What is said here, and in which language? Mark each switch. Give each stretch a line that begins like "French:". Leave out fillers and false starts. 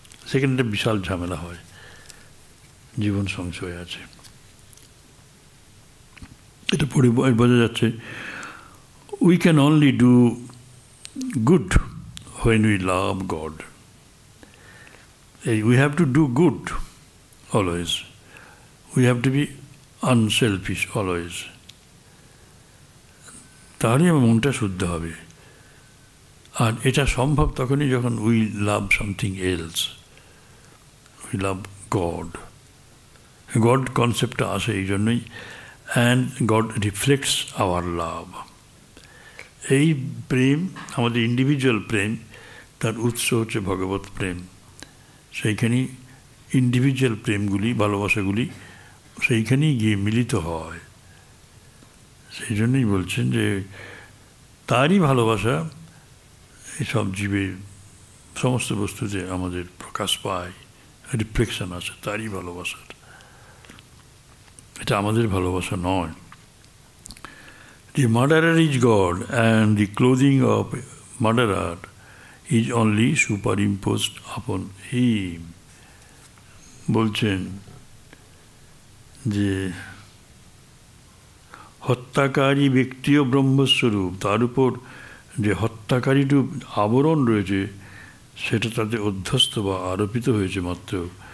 Bangla: সেখানে একটা বিশাল ঝামেলা হয়, জীবন সংশয় আছে। এটা পড়ে বোঝা যাচ্ছে,
English: We can only do good when we love God. We have to do good always. We have to be unselfish always.
Bangla: তাহলে আমার মনটা শুদ্ধ হবে। আর এটা সম্ভব তখনই যখন
English: We love something else, we love God.
Bangla: God কনসেপ্টটা আসে এই জন্যই,
English: And god reflects our love.
Bangla: এই প্রেম আমাদের ইন্ডিভিজুয়াল প্রেম, তার উৎস হচ্ছে ভগবত প্রেম। সেইখানেই ইন্ডিভিজুয়াল প্রেমগুলি, ভালোবাসাগুলি সেইখানেই গিয়ে মিলিত হয়। সেই জন্যই বলছেন যে তারই ভালোবাসা সব জীবের, সমস্ত বস্তুতে আমাদের প্রকাশ পায়, রিফ্লেকশন আছে তারই ভালোবাসার। এটা আমাদের ভালোবাসা নয়।
English: The murderer is God and the clothing of murderer is only superimposed upon him.
Bangla: বলছেন যে হত্যাকারী ব্যক্তিও ব্রহ্মস্বরূপ, তার উপর যে হত্যাকারীরূপ আবরণ রয়েছে সেটা তাতে অধ্যস্ত বা আরোপিত হয়েছে মাত্র।